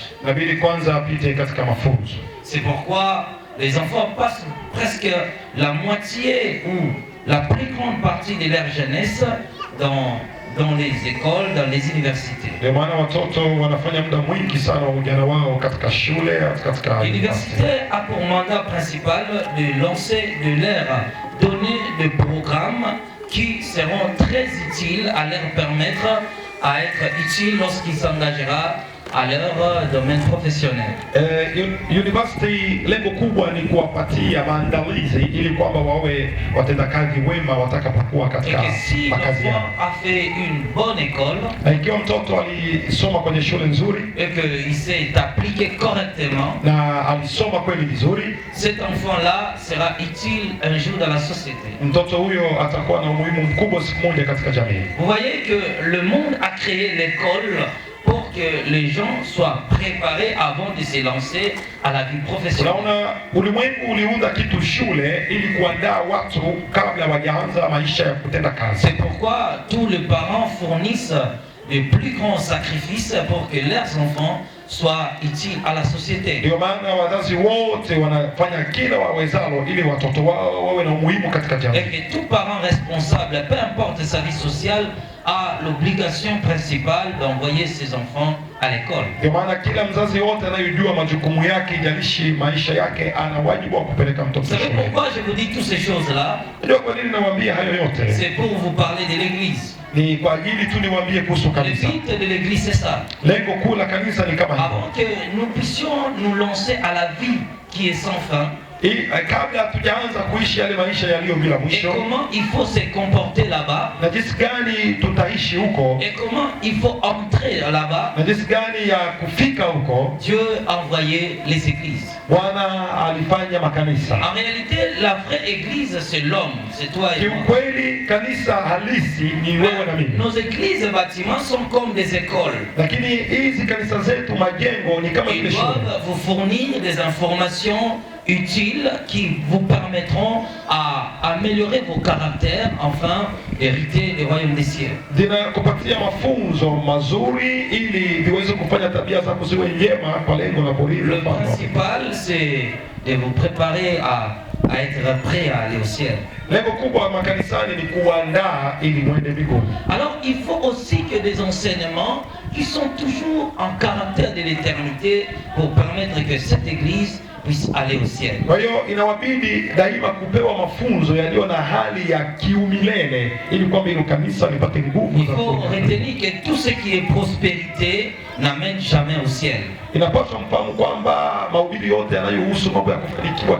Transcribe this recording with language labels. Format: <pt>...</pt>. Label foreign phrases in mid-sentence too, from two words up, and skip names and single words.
<sw>inabidi kwanza apite katika mafunzo.</sw> <fr>C'est pourquoi les enfants passent presque la moitié ou la plus grande partie de leur jeunesse dans les écoles, dans les universités.</fr> <sw>Ndio maana watoto wanafanya muda mwingi sana wa ujana wao katika shule, katika</sw> <fr>L'université a pour mandat principal de lancer, de leur donner des programmes qui seront très utiles à leur permettre à être utiles lorsqu'ils s'engagera à leur domaine professionnel.</fr> <sw>University lengo kubwa ni kuwapatia maandalizi ili kwamba wawe watendakazi wema watakapokuwa</sw> <fr>Et</fr> <sw>katika</sw> <fr>que si</fr> <sw>makazi yao.</sw> <fr>l'enfant a fait une bonne école</fr> <sw>Na ikiwa mtoto alisoma kwenye shule nzuri</sw> <fr>et qu'il s'est appliqué correctement,</fr> <sw>na alisoma kweli vizuri,</sw> <fr>cet enfant-là sera utile un jour dans la société.</fr> <sw>mtoto huyo atakuwa na umuhimu mkubwa siku moja katika jamii.</sw> <fr>Vous voyez que le monde a créé l'école pour que les gens soient préparés avant de se lancer à la vie professionnelle.</fr> <sw>Unaona, ulimwengu uliunda kitu shule ili kuandaa watu kabla wajaanza maisha ya kutenda kazi.</sw> <fr>C'est pourquoi tous les parents fournissent de plus grands sacrifices pour que leurs enfants soient utiles à la société.</fr> <sw>Ndio maana wazazi wote wanafanya kila wawezalo ili watoto wao wawe na umuhimu katika jamii.</sw> <fr>Et que tout parent responsable, peu importe sa vie sociale, a l'obligation principale d'envoyer ses enfants à l'école.</fr> <sw>Ndio maana kila mzazi wote anayejua majukumu yake, ijalishi maisha yake, ana wajibu wa kupeleka mtoto</sw> <fr>Vous savez</fr> <sw>shule.</sw> <fr>pourquoi je vous dis toutes ces choses-là?</fr> <sw>Ndio kwa nini nawaambia hayo yote?</sw> <fr>C'est pour vous parler de l'église.</fr> <sw>Ni kwa ajili tu niwaambie kuhusu</sw> <fr>Le</fr> <sw>kanisa.</sw> <fr>but de l'église, c'est ça.</fr> <sw>Lengo kuu la kanisa ni kama hivyo.</sw> <fr>Avant que nous puissions nous lancer à la vie qui est sans fin,</fr> <sw>Kabla hatujaanza kuishi yale maisha yaliyo bila</sw> <fr>et</fr> <sw>mwisho,</sw> <fr>comment il faut se comporter là-bas,</fr> <sw>na jinsi gani tutaishi huko,</sw> <fr>et comment il faut entrer là-bas,</fr> <sw>na jinsi gani ya kufika huko,</sw> <fr>Dieu a envoyé les églises.</fr> <sw>Bwana alifanya makanisa.</sw> <fr>En réalité, la vraie église, c'est l'homme, c'est toi et moi.</fr> <sw>Kiukweli kanisa halisi ni wewe na mimi.</sw> <fr>Nos églises et bâtiments sont comme des écoles.</fr> <sw>Lakini hizi kanisa zetu, majengo ni kama</sw> <fr>Ils</fr> <sw>vile shule.</sw> <fr>doivent vous fournir des informations utiles qui vous permettront à améliorer vos caractères, enfin, hériter du royaume des cieux.</fr> <sw>Zinakupatia mafunzo mazuri ili viweze kufanya tabia zako ziwe njema kwa lengo la kurithi</sw> <fr>Le</fr> <sw>ufalme.</sw> <fr>principal, c'est de vous préparer à être prêt à aller au ciel.</fr> <sw>Lengo kubwa la makanisani ni kuandaa ili mwende mbinguni.</sw> <fr>Alors, il faut aussi que des enseignements qui sont toujours en caractère de l'éternité pour permettre que cette église puisse aller au ciel.</fr> <sw>Kwa hiyo inawabidi daima kupewa mafunzo yaliyo na hali ya kiumilele ili kwamba hilo kanisa lipate nguvu</sw> <fr>Il</fr> <sw>za</sw> <fr>faut</fr> <sw>kuendelea.</sw> <fr>retenir que tout ce qui est prospérité n'amène jamais au ciel.</fr> <sw>Inapaswa mfahamu kwamba mahubiri yote yanayohusu mambo ya kufanikiwa kimwili</sw>